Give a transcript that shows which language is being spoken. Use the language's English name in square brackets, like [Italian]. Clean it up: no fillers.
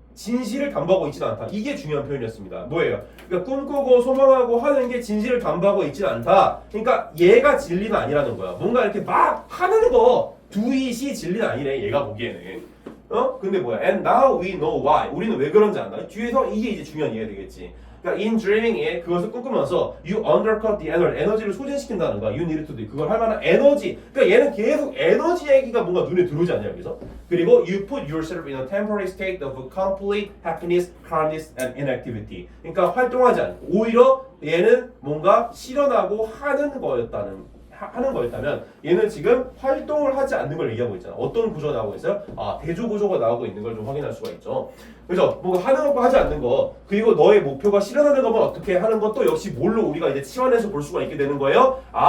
[Korean] 진실을 담보하고 있지는 않다. 이게 중요한 표현이었습니다. 뭐예요? 그러니까 꿈꾸고 소망하고 하는 게 진실을 담보하고 있지는 않다. 그러니까 얘가 진리는 아니라는 거야. 뭔가 이렇게 막 하는 거 두잇이 진리는 아니래. 얘가 보기에는. 근데 뭐야? [English] And now we know why. [Korean] 우리는 왜 그런지 안다. 뒤에서 이게 이제 중요한 이해가 되겠지. 그러니까 [English] in dreaming에 [Korean] 그것을 꿈꾸면서 [English] you undercut the energy, [Korean] 에너지를 소진시킨다는 거야. [English] You need to do. [Korean] 그걸 할 만한 에너지. 그러니까 얘는 계속 에너지 얘기가 뭔가 눈에 들어오지 않냐 여기서. [English] 그리고 you put yourself in a temporary state of complete happiness, calmness, and inactivity. [Korean] 그러니까 활동하지 않고 오히려 얘는 뭔가 실현하고 하는 거였다면 얘는 지금 활동을 하지 않는 걸 얘기하고 있잖아. 어떤 구조가 나오고 있어요? 대조 구조가 나오고 있는 걸 좀 확인할 수가 있죠. 그죠? 뭔가 하는 것과 하지 않는 거, 그리고 너의 목표가 실현하는 것만 어떻게 하는 것도 역시 뭘로 우리가 이제 치환해서 볼 수가 있게 되는 거예요.